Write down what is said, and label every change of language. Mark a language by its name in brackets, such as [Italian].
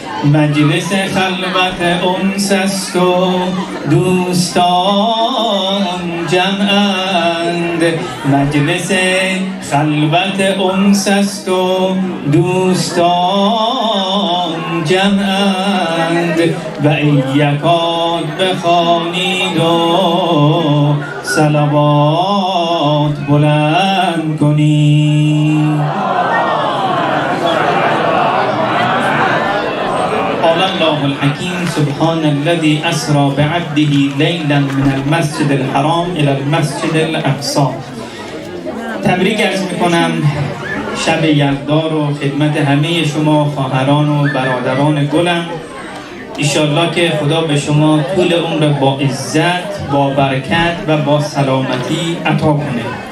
[Persian] مجلس خلوت انس است و دوستان جمعند، مجلس خلوت انس است و دوستان جمعند، و ایکات بخوانید و صلوات بلند کنید. [Arabic] قال الله الحكيم سبحان الذي أسرى بعبده ليلا من المسجد الحرام إلى المسجد الأقصى. [Persian] تبریک عرض میکنم شب یلدا رو خدمت همه شما خواهران و برادران گلم ایشالله که خدا به شما طول عمر با عزت، با برکت و با سلامتی عطا کنه.